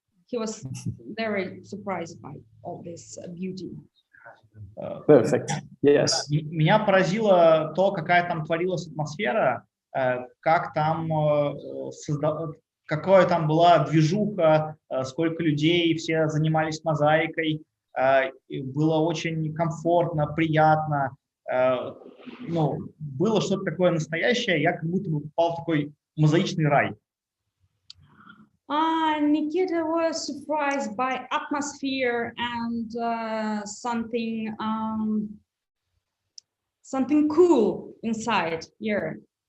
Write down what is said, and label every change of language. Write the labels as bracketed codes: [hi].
[en] He was very surprised by all this beauty. Perfect. Yes. [ru] Меня поразило то, какая там творилась атмосфера, какая там была движуха, сколько людей, все занимались мозаикой. Было очень комфортно, приятно. Было что-то такое настоящее, я как будто бы попал в такой мозаичный рай. [en] Nikita was surprised by atmosphere and something cool inside here.